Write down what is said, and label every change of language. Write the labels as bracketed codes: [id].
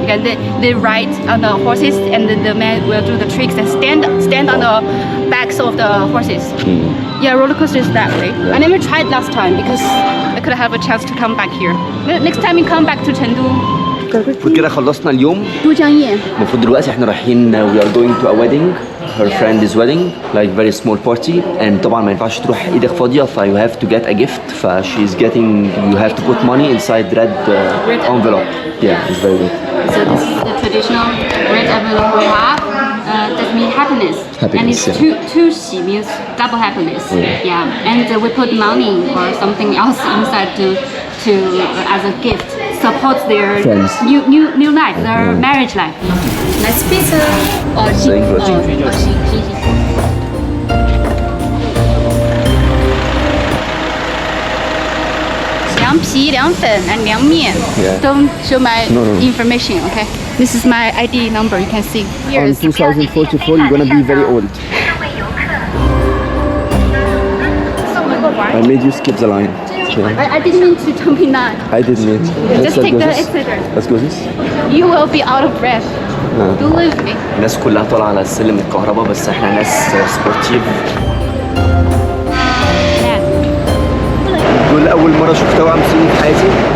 [en] You can, they ride on the horses and the man will do the tricks and stand on the backs of the horses. Yeah, roller coaster is that way. I never tried last time because I could have a chance to come back here. Next time you come back to Chengdu. [ar] وكده خلصنا اليوم. Dujiangyan. المفروض دلوقتي احنا رايحين [en] we are going to a wedding. Her friend is wedding, like very small party. And [ar] طبعا ما ينفعش تروح ايدك فاضية ف [en] you have to get a gift. ف she's getting, you have to put money inside red envelope. Yeah, it's very good. So this is the traditional red envelope we have. That means happiness. And it's two xi means double happiness. Yeah. And we put money or something else inside to as a gift. Supports their new life, their marriage life. Nice pizza. Thank you. [zh] 凉皮、凉粉 [en] and [zh] 凉面. [en] Yeah. Don't show my No. information, okay? This is my ID number. You can see. Here On is 2044, you're gonna be very old. I made you skip the line. Yeah. I didn't mean to jump in that. I didn't mean. Just take the exeter. Let's go this. You will be out of breath. Believe me. [ar] الناس كلها طالعة على السلم الكهرباء بس احنا ناس سبورتيف. دول أول مرة شفت توأم صيني في حياتي.